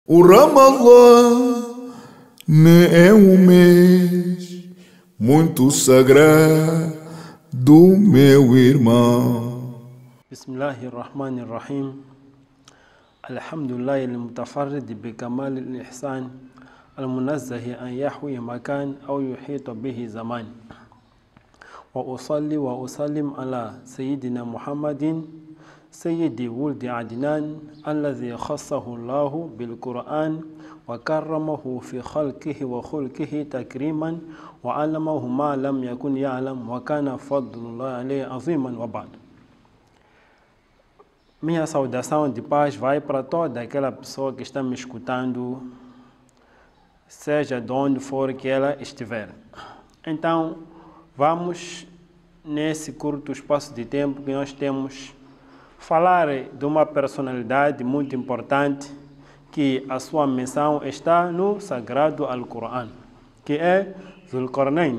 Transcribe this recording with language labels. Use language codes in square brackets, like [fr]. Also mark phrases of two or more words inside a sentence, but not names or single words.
[pt] O Ramallah é um mês muito sagrado, meu irmão. [ar] بسم الله الرحمن الرحيم. الحمد لله المتفرد بكمال الإحسان المنزه عن يحوي مكان أو يحيط به زمان. وأصلي وأسلم على سيدنا محمد سيد ولد عدنان الذي خصه الله بالقرآن وكرمه في خلقه وخلقه تكريما وعلمه ما لم يكن يعلم وكان فضل الله عليه عظيما وبعد. [pt] Minha saudação de paz vai para toda aquela pessoa que está me escutando, seja de onde for que ela estiver. Então, vamos, nesse curto espaço de tempo que nós temos, falar de uma personalidade muito importante, que a sua menção está no Sagrado Al-Qur'an, que é Zulqarnain.